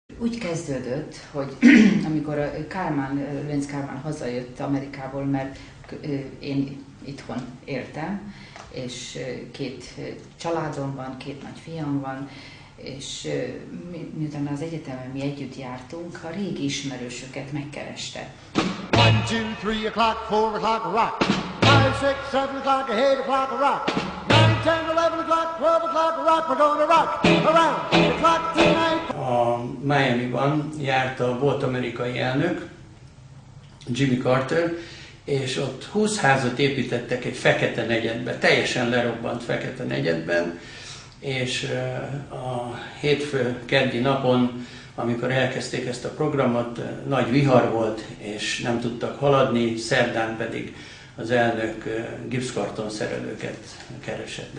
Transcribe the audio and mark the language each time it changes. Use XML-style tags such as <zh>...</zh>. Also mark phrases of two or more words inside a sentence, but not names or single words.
<hu>úgy kezdődött, hogy amikor Lőrinc Kálmán hazajött Amerikából, mert én itthon éltem, és 2 családom van, 2 nagy fiam van, és miután az egyetemen mi együtt jártunk, a régi ismerősöket megkereste.</hu> <en>1, 2, 3 o'clock, 4 o'clock, rock. 5, 6, 7 o'clock, 8 o'clock, rock. 9, 10, 11 o'clock, 12 o'clock, rock. We're gonna rock around 8 o'clock tonight.</en> <hu>A Miami-ban járt a volt amerikai elnök, Jimmy Carter, és ott 20 házat építettek egy fekete negyedben, teljesen lerobbant fekete negyedben, és a hétfő keddi napon, amikor elkezdték ezt a programot, nagy vihar volt, és nem tudtak haladni, szerdán pedig az elnök gipszkarton szerelőket keresett.</hu>